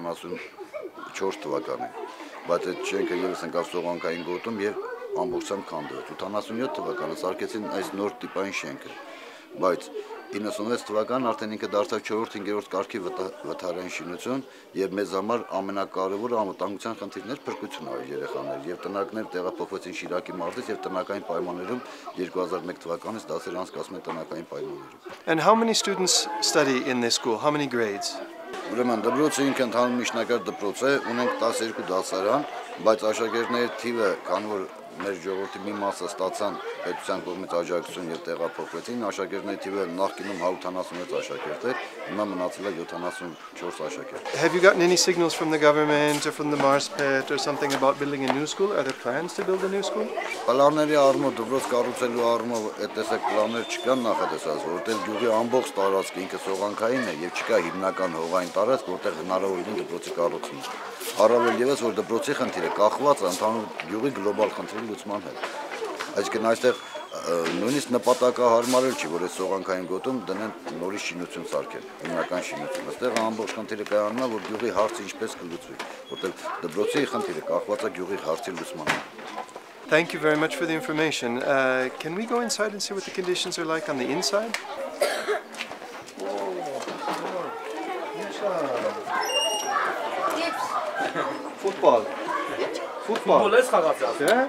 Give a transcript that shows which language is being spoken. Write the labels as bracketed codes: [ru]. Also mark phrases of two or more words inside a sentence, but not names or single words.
[hy] 74 թվականին։ Բայց այդ շենքը եւս ընկավ սողանքային գոտում եւ ամբողջությամբ քանդվեց։ 87 թվականին սարքեցին այս նոր տիպային շենքը։ Բայց 96 թվականին արդեն ինքը դարձավ 4-5-րդ կարգի վթարային շինություն եւ մեզ համար ամենակարևորը անվտանգության խնդիրներ փրկությունն էր երեխաներ եւ տնակներ տեղափոխվեցին Շիրակի մարզից եւ տնական պայմաններում 2001 թվականից դասեր անցկացում են տնական պայմաններում. [en] And how many students study in this school? How many grades? [hy] Ուրեմն դպրոցը ինքը ընդհանուր միջնակարգ դպրոց է, ունենք 12 դասարան, բայց աշակերտների թիվը, քանի որ մեր ժողովրդի մի մասը ստացան պետության կողմից աջակցություն եւ տեղափոխվեցին, աշակերտների թիվը նախկինում 176 աշակերտ էր, հիմա մնացել է 74 աշակերտ. [en] Have you gotten any signals from the government or from the Mars pet or something about building a new school? Are there plans to build a new school? [hy] Պլանների առումով դպրոց կառուցելու առումով այդ տեսակ պլաններ չկան նախատեսած, որովհետեւ գյուղի ամբողջ տարածքը ինքը սողանքային է եւ չկա հիմնական հողային տարածք, որտեղ հնարավոր լինի դպրոցի կառուցումը։ Առավել ևս որ դպրոցի խնդիրը կախված է ընդհանուր գյուղի գլոբալ խնդրի լուծման հետ։ Այսինքն այստեղ նույնիսկ նպատակահարմարել չի, որ այս սողանքային գոտում դնեն նորից շինություն սարքել, հիմնական շինություն։ Այստեղ ամբողջ խնդիրը կայանում է, որ գյուղի հարցը ինչպես կլուծվի, որտեղ դպրոցի խնդիրը կախված է գյուղի հարցի լուծման հետ։ [en] Thank you very much for the information. Can we go inside and see what the conditions are like on the inside? Football. Football. Yeah?